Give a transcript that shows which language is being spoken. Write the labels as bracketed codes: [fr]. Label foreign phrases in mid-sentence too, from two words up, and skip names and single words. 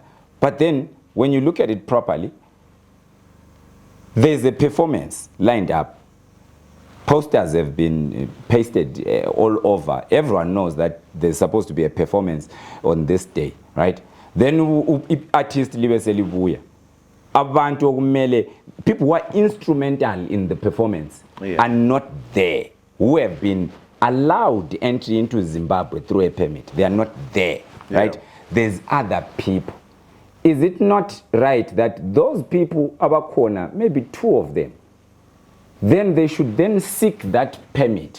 [en] But then, when you look at it properly, there's a performance lined up. Posters have been pasted all over. Everyone knows that there's supposed to be a performance on this day, right? Then, artists [nd] libe abantu okumele, [en] people who are instrumental in the performance are not there, who have been allowed entry into Zimbabwe through a permit. They are not there, right? There's other people. Is it not right that those people, abakhona, maybe 2 of them, then they should then seek that permit?